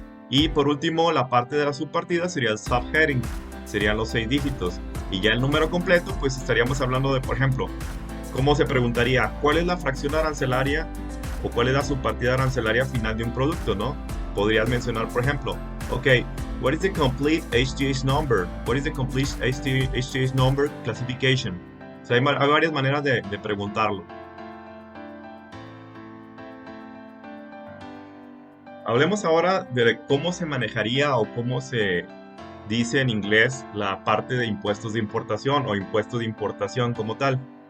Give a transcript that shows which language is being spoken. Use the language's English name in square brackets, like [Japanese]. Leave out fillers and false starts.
[Spanish] Y por último, la parte de la subpartida sería el subheading, serían los 6 dígitos. Y ya el número completo, pues estaríamos hablando de, por ejemplo, ¿cómo se preguntaría? ¿Cuál es la fracción arancelaria o cuál es la subpartida arancelaria final de un producto, no? Podrías mencionar, por ejemplo, [English] ok, what is the complete HTS number? What is the complete HTS number classification? [Spanish] O sea, hay varias maneras de preguntarlo. Hablemos ahora de cómo se manejaría o cómo se dice en inglés la parte de impuestos de importación o impuesto de importación como tal.